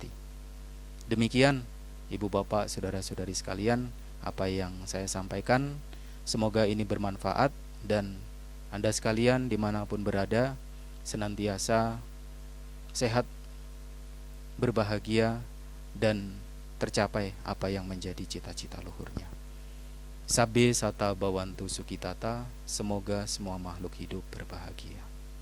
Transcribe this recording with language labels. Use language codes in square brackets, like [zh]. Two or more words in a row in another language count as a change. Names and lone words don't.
[id] Demikian ibu bapak, saudara-saudari sekalian, apa yang saya sampaikan. Semoga ini bermanfaat dan Anda sekalian dimanapun berada senantiasa sehat, berbahagia, dan tercapai apa yang menjadi cita-cita luhurnya. [pi] Sabbe sata bawantu sukitata, [id] semoga semua makhluk hidup berbahagia.